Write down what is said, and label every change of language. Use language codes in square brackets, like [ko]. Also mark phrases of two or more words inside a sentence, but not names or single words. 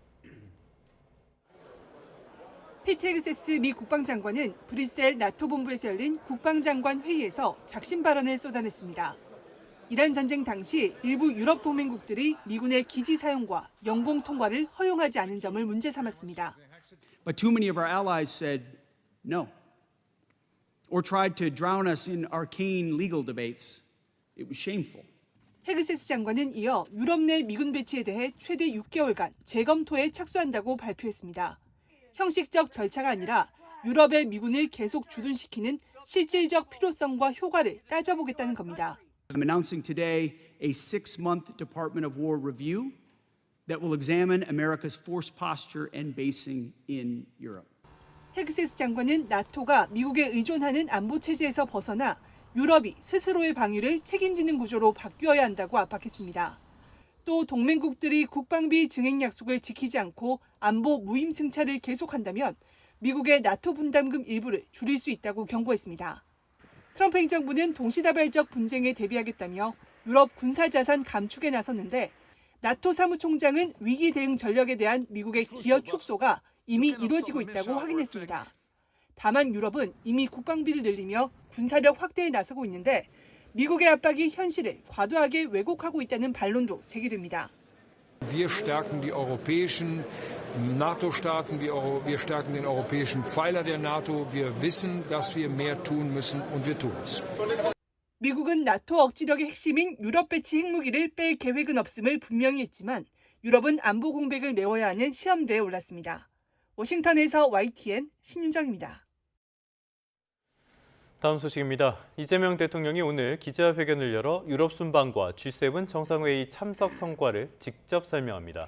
[ko] 피트 헤그세스 미 국방장관은 브뤼셀 나토 본부에서 열린 국방장관 회의에서 작심 발언을 쏟아냈습니다. 이란 전쟁 당시 일부 유럽 동맹국들이 미군의 기지 사용과 영공 통과를 허용하지 않은 점을 문제 삼았습니다. [en] But too many of our allies said no, or tried to drown us in arcane legal debates. It was shameful. [ko] 헤그세스 장관은 이어 유럽 내 미군 배치에 대해 최대 6개월간 재검토에 착수한다고 발표했습니다. 형식적 절차가 아니라 유럽의 미군을 계속 주둔시키는 실질적 필요성과 효과를 따져보겠다는 겁니다. [en] I'm announcing today a 6-month Department of War review that will examine America's force posture and basing in Europe. [ko] 헤그세스 장관은 나토가 미국에 의존하는 안보 체제에서 벗어나 유럽이 스스로의 방위를 책임지는 구조로 바뀌어야 한다고 압박했습니다. 또 동맹국들이 국방비 증액 약속을 지키지 않고 안보 무임승차를 계속한다면 미국의 나토 분담금 일부를 줄일 수 있다고 경고했습니다. 트럼프 행정부는 동시다발적 분쟁에 대비하겠다며 유럽 군사자산 감축에 나섰는데 나토 사무총장은 위기 대응 전력에 대한 미국의 기여 축소가 이미 이루어지고 있다고 확인했습니다. 다만 유럽은 이미 국방비를 늘리며 군사력 확대에 나서고 있는데 미국의 압박이 현실을 과도하게 왜곡하고 있다는 반론도 제기됩니다. [de] Wir stärken die europäischen NATO-Staaten, wir stärken den europäischen Pfeiler der NATO. Wir wissen, dass wir mehr tun müssen und wir tun es. [ko] 미국은 나토 억지력의 핵심인 유럽 배치 핵무기를 뺄 계획은 없음을 분명히 했지만 유럽은 안보 공백을 메워야 하는 시험대에 올랐습니다. 워싱턴에서 YTN 신윤정입니다. 다음 소식입니다. 이재명 대통령이 오늘 기자회견을 열어 유럽 순방과 G7 정상회의 참석 성과를 직접 설명합니다.